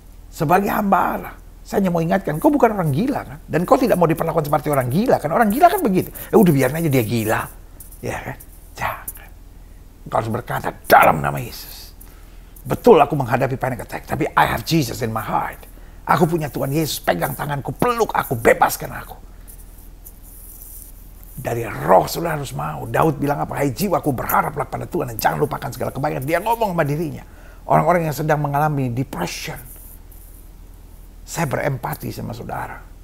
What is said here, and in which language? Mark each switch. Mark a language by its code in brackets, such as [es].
[id] Sebagai hamba Allah, saya hanya mau ingatkan, kau bukan orang gila kan? Dan kau tidak mau diperlakukan seperti orang gila kan? Orang gila kan begitu. Udah biarin aja dia gila. Ya kan? Jangan. Kau harus berkata dalam nama Yesus. Betul aku menghadapi panic attack, tapi [en] I have Jesus in my heart. [id] Aku punya Tuhan Yesus, pegang tanganku, peluk aku, bebaskan aku. Dari roh saudara harus mau. Daud bilang apa? Hai jiwaku, berharaplah pada Tuhan dan jangan lupakan segala kebaikan. Dia ngomong sama dirinya. Orang-orang yang sedang mengalami depression. Saya berempati sama saudara.